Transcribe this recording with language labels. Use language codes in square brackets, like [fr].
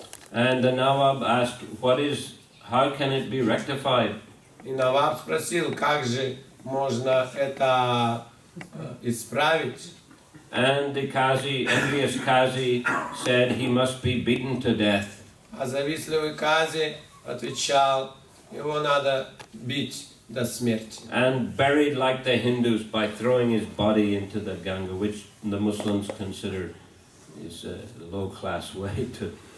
[en] And the Nawab asked, how can it be rectified? [ru] И Наваб спросил, как же можно это исправить? [en] And the Kazi, envious Kazi, said he must be beaten to death. [ru] А завистливый Кази отвечал, его надо бить до смерти. [en] And buried like the Hindus by throwing his body into the Ganga, which the Muslims consider is a low-class way to